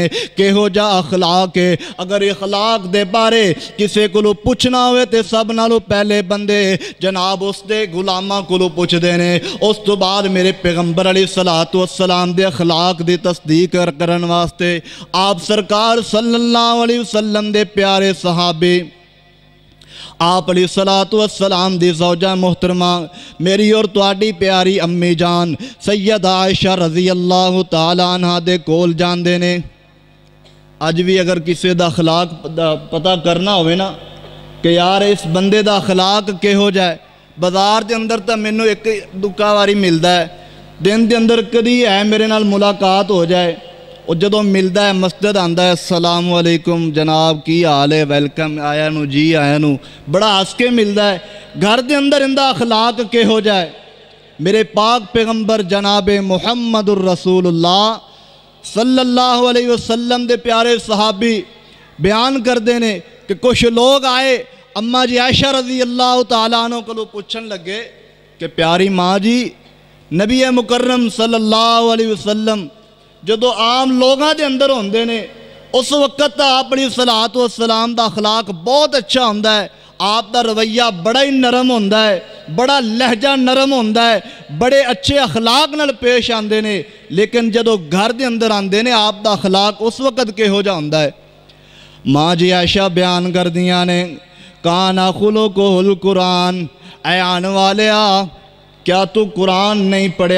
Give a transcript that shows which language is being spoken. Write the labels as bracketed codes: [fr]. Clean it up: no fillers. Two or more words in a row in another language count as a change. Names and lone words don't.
[pa] کیہو جیہا اخلاق ہے، اگر اخلاق دے بارے کسی کولوں پچھنا ہووے تو سب نالوں پہلے بندے جناب اسدے غلاماں کولوں پچھدے نے. اس توں بعد میرے پیغمبر [ar] عليه الصلاة والسلام [pa] دے اخلاق دی تصدیق کرن واسطے آپ سرکار [ar] صلى الله عليه وسلم [pa] دے پیارے صحابے آپ [ar] عليه الصلاة والسلام [pa] دی زوجہ محترمہ میری اور تہاڈی پیاری امی جان سیدہ عائشہ [ar] رضي الله تعالى عنها [pa] دے کول جاندے نے. اج بھی اگر کسی دا اخلاق پتا کرنا ہووے نا کہ یار اس بندے دا اخلاق کیہو جیہا ہے, بازار کے اندر تو مینوں اک دکا واری ملتا ہے، دن کے اندر کدی ہے میرے نال ملاقات ہو جائے، اور جدوں ملتا ہے مسجد آندا ہے [ar] السلام عليكم [pa] جناب کی حال ہے، ویلکم آیا نوں جی آیا نوں، بڑا ہس کے ملتا ہے. گھر کے اندر ایندا اخلاق کیہو جیہا ہے. میرے پاک پیغمبر جناب [ar] محمد رسول الله صلى الله عليه وسلم [pa] دے پیارے صحابی بیان کرتے نے کہ کچھ لوگ آئے اماں جی عائشہ [ar] رضي الله تعالى عنها [pa] کولوں پچھن لگے کہ پیاری ماں جی نبی مکرم [ar] صلى الله عليه وسلم [pa] جدوں عام لوگوں کے اندر ہوندے نے اس وقت آپ [ar] عليه الصلاة والسلام [pa] دا اخلاق بہت اچھا ہوندا ہے، آپ دا رویہ بڑا ہی نرم ہوندا ہے، بڑا لہجہ نرم ہوندا ہے، بڑے اچھے اخلاق نال پیش آندے نے. لیکن جدوں گھر کے اندر آندے نے آپ دا اخلاق اس وقت کیہو جیہا ہوندا ہے. ماں جی عائشہ بیان کردیاں نے [ar] كان خلقه القرآن, [pa] اے آنے والیا کیا تو قرآن نہیں پڑھیا.